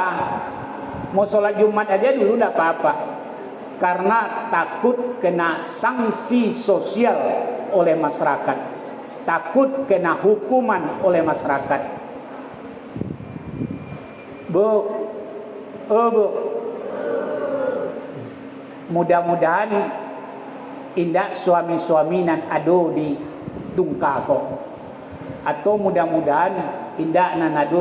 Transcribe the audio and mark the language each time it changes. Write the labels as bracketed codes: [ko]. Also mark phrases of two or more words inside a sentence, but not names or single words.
[id] Mau sholat Jumat aja dulu tidak apa-apa. Karena takut kena sanksi sosial oleh masyarakat. Takut kena hukuman oleh masyarakat. Bu, [min] mudah-mudahan indak suami-suami nan ado di tungka kok. Atau mudah-mudahan indak nan ado